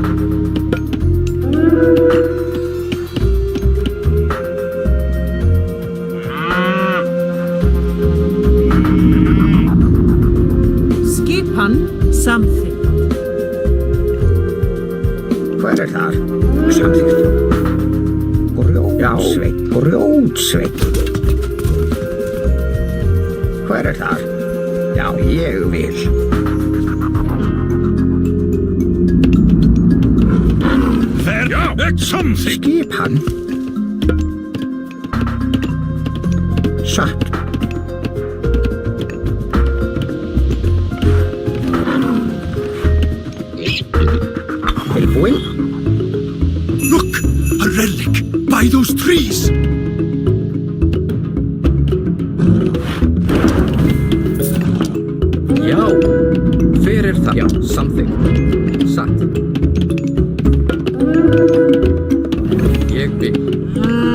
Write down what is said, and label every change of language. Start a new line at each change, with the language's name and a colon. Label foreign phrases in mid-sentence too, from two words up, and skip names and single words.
Icelandic: Skipan samþykkt. Hver er þar? Samþykkt. Grjótsveit. Grjótsveit. Hver er þar? Já, ég vil.
English: There, yeah, that's something.
Icelandic: Skipan. Satt. Tilbúin.
English: Look, a relic by those trees.
Icelandic: Já. Hver er það? Já. Samþykkt. Satt. Ég vil.